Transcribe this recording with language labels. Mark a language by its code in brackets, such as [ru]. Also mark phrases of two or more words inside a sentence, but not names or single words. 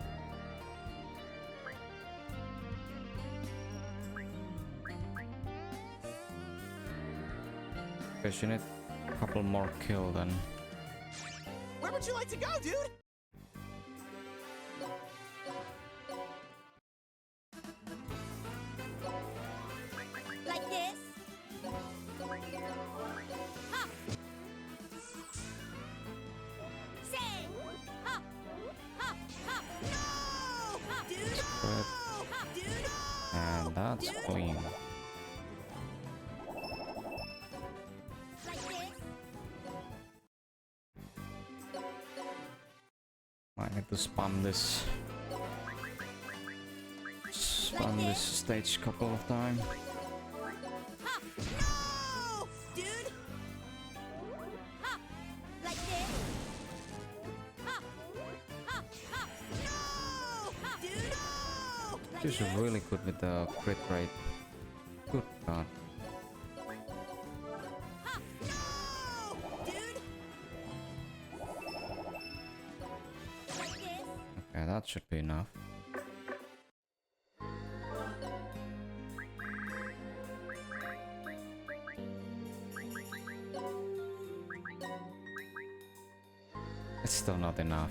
[en] Guess you need a couple more kill then. Where would you like to go, dude? Like this? Ha! Say! Ha! Ha! Ha! No! Ha! Dude! Spread. No! Ha! Dude! No! And that's Dude! clean. Like this? I need to spam this. Spam this stage couple of times. Ha! No! Dude! Ha! Like this? Ha! Ha! Ha! No! Ha! Dude! No! Like She's this? really good with the crit rate. Good god. Ha! No! Dude! Like this? Okay, that should be enough. It's still not enough.